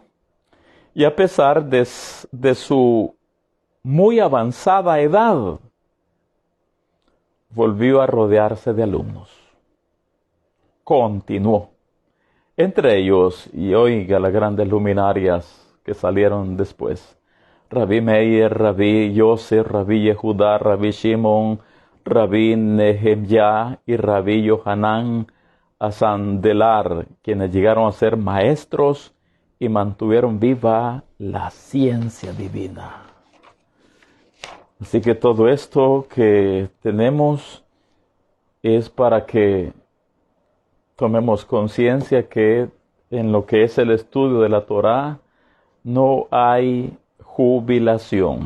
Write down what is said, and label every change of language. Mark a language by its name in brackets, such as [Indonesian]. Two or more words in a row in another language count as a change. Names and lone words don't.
[Spanish] Y a pesar de su muy avanzada edad, volvió a rodearse de alumnos. Continuó. Entre ellos, y oiga las grandes luminarias que salieron después, Rabbi Meir, Rabbi Yosef, Rabbi Yehudá, Rabbi Shimon, Rabbi Nehemyah y Rabbi Yohanan Asandelar, quienes llegaron a ser maestros y mantuvieron viva la ciencia divina. Así que todo esto que tenemos es para que tomemos conciencia que en lo que es el estudio de la Torá no hay jubilación.